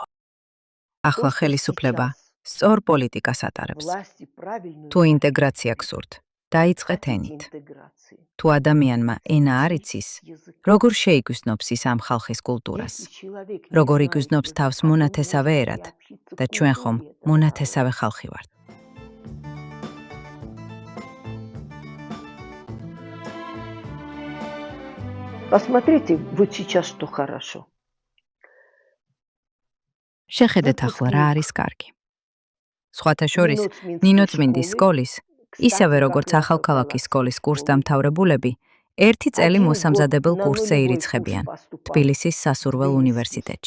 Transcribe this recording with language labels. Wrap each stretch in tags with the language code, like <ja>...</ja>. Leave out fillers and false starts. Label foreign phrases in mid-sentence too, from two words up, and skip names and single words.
<ka>ახლა ხელისუფლება სწორ პოლიტიკას ატარებს. თუ ინტეგრაცია გსურთ, დაიწყეთ ენით. თუ ადამიანმა ენა არ იცის, როგორ შეიგრძნობს ის ამ ხალხის კულტურას? როგორ იგრძნობს თავს მონათესავე ერად? და ჩვენ ხომ მონათესავე ხალხი ვართ.</ka> <ru>Посмотрите, вот сейчас что хорошо.</ru> <ka>შეხედეთ ახლა რა არის კარგი. სხვათა შორის, ნინოწმინდის სკოლის, ისევე როგორც ახალქალაქის სკოლის კურსდამთავრებულები, 1 წელი მოსამზადებელ კურსზე ირიცხებიან თბილისის სასურველ უნივერსიტეტში.</ka>